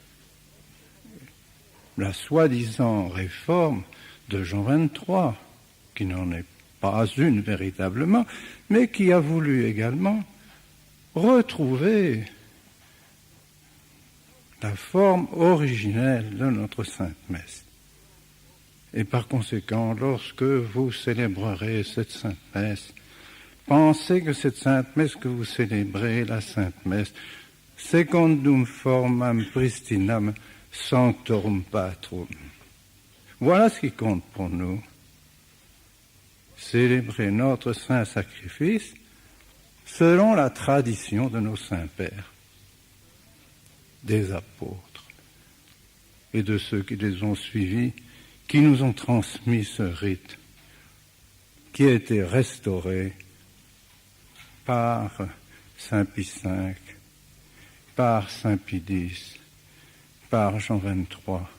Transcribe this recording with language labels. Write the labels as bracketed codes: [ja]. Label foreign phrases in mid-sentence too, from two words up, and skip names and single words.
[fr] la soi-disant réforme de Jean XXIII, qui n'en est pas une véritablement, mais qui a voulu également retrouver la forme originelle de notre Sainte Messe. Et par conséquent, lorsque vous célébrerez cette Sainte Messe, pensez que cette Sainte Messe que vous célébrez, la Sainte Messe, [la] secundum formam pristinam sanctorum patrum. [fr] Voilà ce qui compte pour nous. Célébrer notre saint sacrifice selon la tradition de nos saints pères, des apôtres et de ceux qui les ont suivis, qui nous ont transmis ce rite, qui a été restauré par Saint Pie V, par Saint Pie X, par Jean XXIII.